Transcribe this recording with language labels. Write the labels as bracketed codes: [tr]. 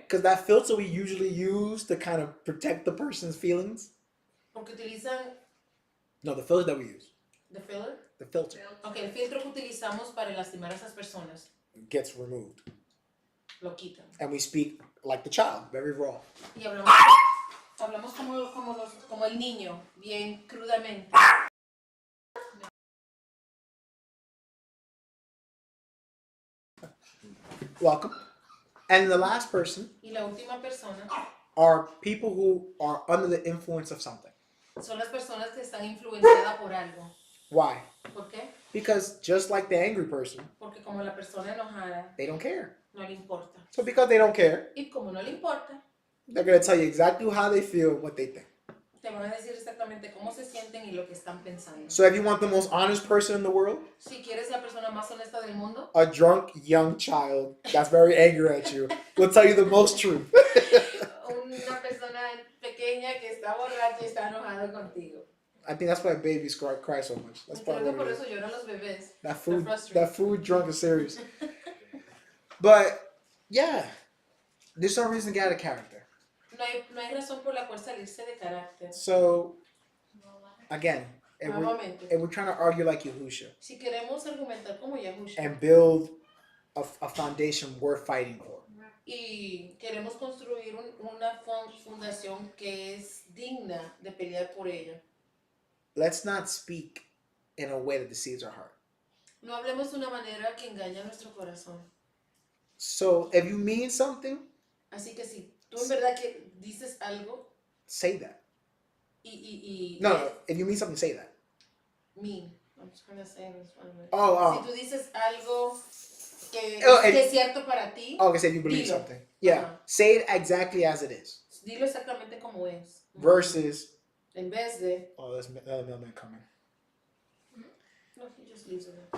[en] Because that filter we usually use to kind of protect the person's feelings. [es] Porque utilizan [en] No, the filter that we use. the filler. The filter [es] Ok, el filtro que utilizamos para lastimar a esas personas [en] gets removed. [es] lo quitan. [en] And we speak like the child, very raw. [es] Y hablamos como el niño, bien crudamente. [en] Welcome. And the last person [es] Y la última persona [en] are people who are under the influence of something. [es] Son las personas que están influenciadas por algo. [en] Why? [es] ¿Por qué? [en] Because just like the angry person, [es] Porque como la persona enojada, [en] they don't care. [es] no le importa. [en] So because they don't care, [es] Y como no le importa, [en] they're going to tell you exactly how they feel, what they think. [es] te van a decir exactamente cómo se sienten y lo que están pensando. [en] So if you want the most honest person in the world, [es] Si quieres la persona más honesta del mundo, [en] a drunk young child that's very angry at you will tell you the most truth. [es] una persona pequeña que está borracha y está enojada contigo. [en] I think that's why babies cry so much. That's [es] Creo [en] probably [es] que [en] what [es] por [en] it is. [es] eso lloran los bebés. [en] That food drunk is serious. But yeah, there's no reason to get out of character. [es] No hay razón por la cual salirse de carácter. [en] So again, if [es] Nuevamente, [en] we're trying to argue like Yahusha [es] si queremos argumentar como Yahusha [en] and build a foundation worth fighting for, [es] y queremos construir una fundación que es digna de pelear por ella, [en] let's not speak in a way that deceives our heart. [es] no hablemos de una manera que engaña a nuestro corazón. [en] So if you mean something, [es] Así que si tú en verdad que dices algo [en] say that. [es] y [en] No, if you mean something, say that. mean, I'm just gonna say this one way. Oh. [es] Si tú dices algo que es cierto para ti, [en] Okay, say you believe [es] dilo. [en] something. Yeah, Uh-huh. say it exactly as it is. [es] Dilo exactamente como es. [en] Versus, [es] En vez de, [en] oh, there's another mailman coming. no, he just leaves it.